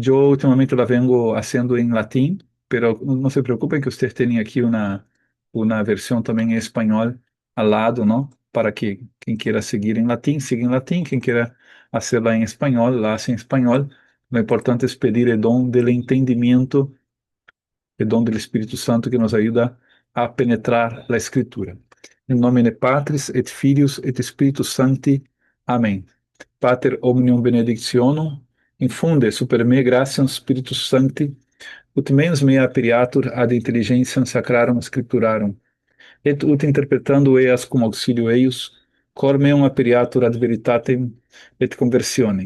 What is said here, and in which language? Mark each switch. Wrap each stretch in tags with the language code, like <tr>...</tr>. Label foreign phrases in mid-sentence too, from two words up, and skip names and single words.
<es>Yo últimamente la vengo haciendo en latín, pero no se preocupen que ustedes tienen aquí una versión también en español al lado, ¿no? Para que quien quiera seguir en latín, siga en latín. Quien quiera hacerla en español, la hace en español. Lo importante es pedir el don del entendimiento, el don del Espíritu Santo que nos ayuda a penetrar la Escritura.</es> <la>In nomine Patris et Filius et Spiritus Sancti. Amém. Pater omnium benedictionum, infunde super me gratiam Spiritus Sancti, ut mens mea aperiatur ad intelligentiam sacrarum scripturarum, et ut interpretando eas cum auxilio eius, cor meum aperiatur ad veritatem et conversionem.</la>